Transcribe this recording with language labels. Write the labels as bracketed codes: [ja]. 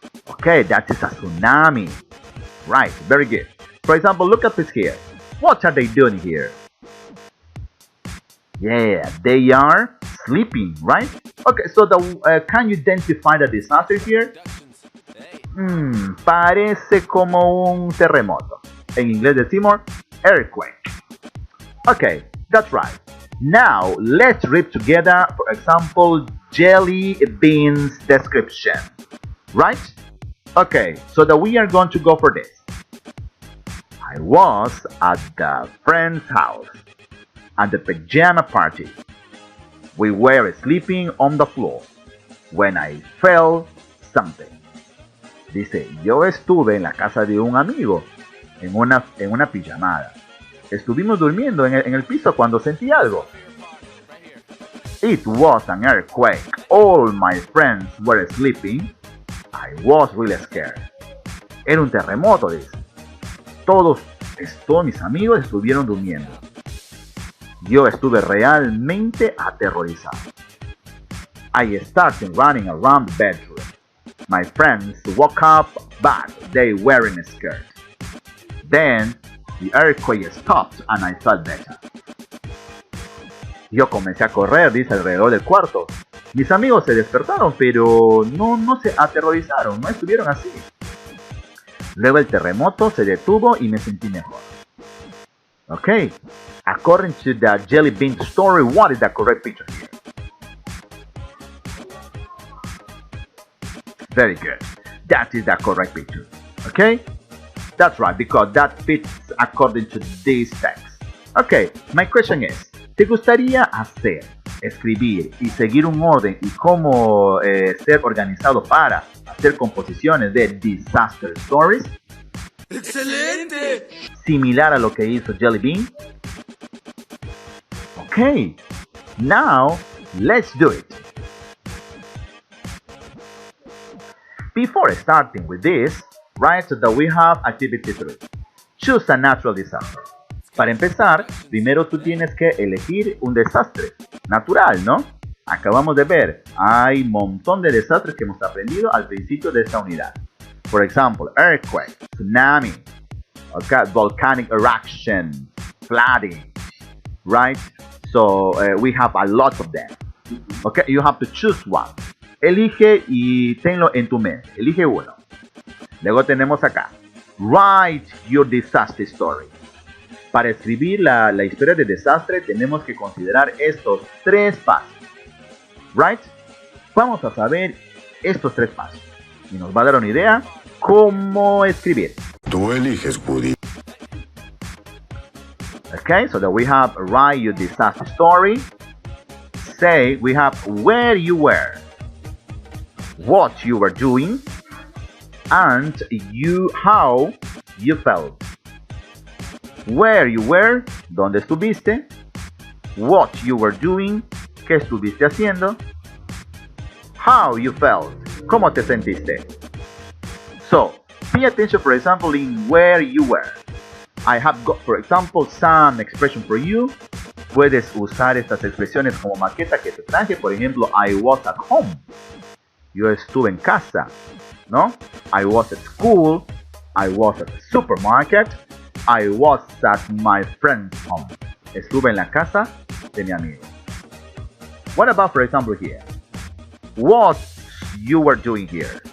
[en] Okay, that is a tsunami. Right, very good. For example, look at this here. What are they doing here? Yeah, they are sleeping, right? Okay, so can you identify the disaster here? [es] Parece como un terremoto. En inglés decimos earthquake. [en] Okay, that's right. Now, let's read together, for example, Jelly Bean's description. Right? Okay, so we are going to go for this. I was at the friend's house at the pajama party. We were sleeping on the floor when I felt something. [es] Dice, yo estuve en la casa de un amigo en una pijamada. Estuvimos durmiendo en el piso cuando sentí algo. [en] It was an earthquake. All my friends were sleeping. I was really scared. [es] Era un terremoto, dice. Todos mis amigos estuvieron durmiendo. Yo estuve realmente aterrorizado. [en] I started running around the bedroom. My friends woke up, but they weren't scared. Then, the earthquake stopped and I felt better. [es] Yo comencé a correr, dice, alrededor del cuarto. Mis amigos se despertaron, pero no se aterrorizaron, no estuvieron así. Luego el terremoto se detuvo y me sentí mejor. [en] Okay, according to the Jelly Bean story, what is the correct picture here? Very good. That is the correct picture. Okay? That's right, because that fits according to this text. Okay, my question is, [es] ¿te gustaría hacer, escribir y seguir un orden y cómo ser organizado para hacer composiciones de [en] disaster stories? [es] ¡Excelente! Similar a lo que hizo Jelly Bean. [en] Okay, now let's do it. Before starting with this, right, so that we have activity 3. Choose a natural disaster. [es] Para empezar, primero tú tienes que elegir un desastre natural, ¿no? Acabamos de ver, hay un montón de desastres que hemos aprendido al principio de esta unidad. [en] For example, earthquake, tsunami, okay, volcanic eruption, flooding, right? So we have a lot of them. Okay, you have to choose one. [es] Elige y tenlo en tu mente. Elige uno. Luego tenemos acá. [en] Write your disaster story. [es] Para escribir la historia de desastre tenemos que considerar estos 3 pasos. Right? Vamos a saber estos 3 pasos. Y nos va a dar una idea cómo escribir. Tú eliges, Woody. [en] Okay, so that we have write your disaster story. Say we have where you were, what you were doing, and how you felt. Where you were, [es] dónde estuviste. [en] What you were doing, [es] qué estuviste haciendo. [en] How you felt, [es] cómo te sentiste. [en] So, pay attention, for example, in where you were. I have got, for example, some expression for you. [es] Puedes usar estas expresiones como maqueta que te traje. Por ejemplo, [en] I was at home. [es] Yo estuve en casa, ¿no? [en] I was at school. I was at the supermarket. I was at my friend's home. [es] Estuve en la casa de mi amigo. [en] What about, for example, here? What you were doing here.